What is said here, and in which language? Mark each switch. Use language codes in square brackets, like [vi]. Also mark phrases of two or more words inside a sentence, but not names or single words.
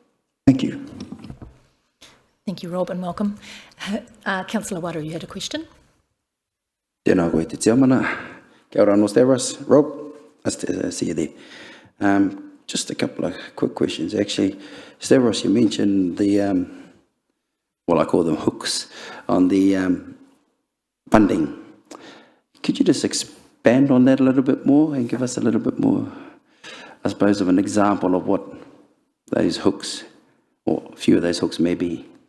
[en] Thank you. Thank you, Rob, and welcome. Councillor Wada, you had a question? [mi] Tēnā koe te tiamana. Kia ora, Stavros. [en] Rob, nice to see you there. Just a couple of quick questions, actually. Stavros, you mentioned the, well, I call them hooks, on the funding. Could you just expand on that a little bit more and give us a little bit more, I suppose, of an example of what those hooks, or a few of those hooks may be?